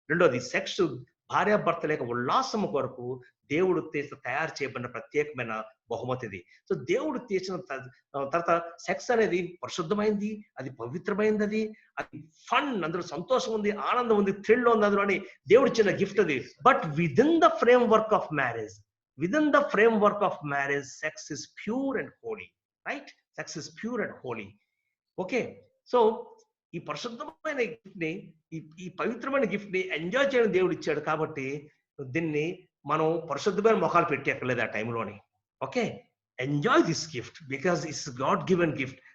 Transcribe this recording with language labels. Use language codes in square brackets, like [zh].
[te] రెండోది, సెక్స్ భార్యాభర్తల యొక్క ఉల్లాసం కొరకు దేవుడు తయారు చేయబడిన ప్రత్యేకమైన బహుమతిది. సో దేవుడు తీసిన తర్వాత సెక్స్ అనేది పరిశుద్ధమైంది, అది పవిత్రమైనది, అది ఫన్, అందులో సంతోషం ఉంది, ఆనందం ఉంది, థ్రిల్ ఉంది అందులో అని దేవుడు ఇచ్చిన గిఫ్ట్ అది. [en] But within the framework of marriage, within the framework of marriage, sex is pure and holy, right? Sex is pure and holy. [te] Okay, so ఈ పరిశుద్ధమైన గిఫ్ట్ ని, ఈ పవిత్రమైన గిఫ్ట్ ని ఎంజాయ్ చేయడం దేవుడు ఇచ్చాడు. కాబట్టి దీన్ని మనం పరిశుద్ధమైన మొఖాలు పెట్టేక్కర్లేదు ఆ టైంలోని. [en] Okay, enjoy this gift because it's God given gift.